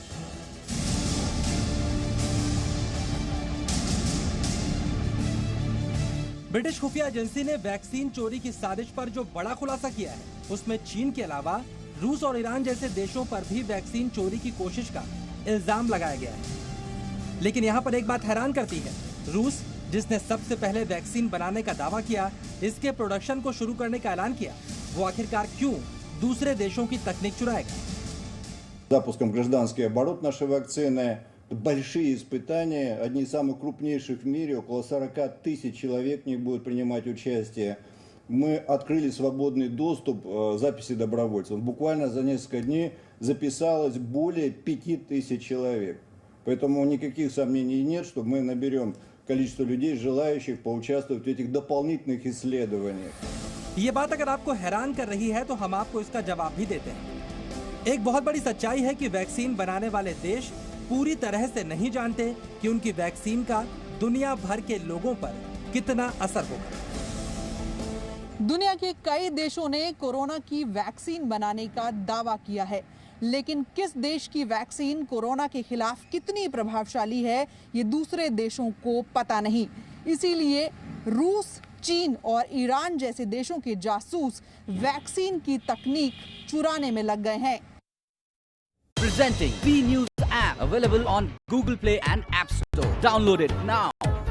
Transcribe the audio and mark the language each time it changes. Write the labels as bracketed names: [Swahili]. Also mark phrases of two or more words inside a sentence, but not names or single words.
[Hindi] ब्रिटिश खुफिया एजेंसी ने वैक्सीन चोरी की साजिश पर जो बड़ा खुलासा किया है, उसमें चीन के अलावा रूस और ईरान जैसे देशों पर भी वैक्सीन चोरी की कोशिश का इल्जाम लगाया गया है। लेकिन यहाँ पर एक बात हैरान करती है, रूस, जिसने सबसे पहले वैक्सीन बनाने का दावा किया, इसके प्रोडक्शन को शुरू करने का ऐलान किया, वो आखिरकार क्यों दूसरे देशों की तकनीक चुराएगा? [Russian] Запуском гражданский оборот нашей вакцины. Большие испытания, одни из самых крупнейших в мире, около 40 тысяч человек в них будут принимать участие. Мы открыли свободный доступ записи добровольцев. Буквально за несколько дней записалось более 5000 человек. Поэтому никаких сомнений нет, что мы наберем количество людей, желающих поучаствовать в этих дополнительных исследованиях. [Hindi] ये बात अगर आपको हैरान कर रही है तो हम आपको इसका जवाब भी देते हैं। एक बहुत बड़ी सच्चाई है कि वैक्सीन बनाने वाले देश पूरी तरह से नहीं जानते कि उनकी वैक्सीन का दुनिया भर के लोगों पर कितना असर होगा। दुनिया के कई देशों ने कोरोना की वैक्सीन बनाने का दावा किया है, लेकिन किस देश की वैक्सीन कोरोना के खिलाफ कितनी प्रभावशाली है ये दूसरे देशों को पता नहीं। इसीलिए रूस, चीन और ईरान जैसे देशों के जासूस वैक्सीन की तकनीक चुराने में लग गए हैं। [English] Presenting V News app available on Google Play and App Store. Download it now.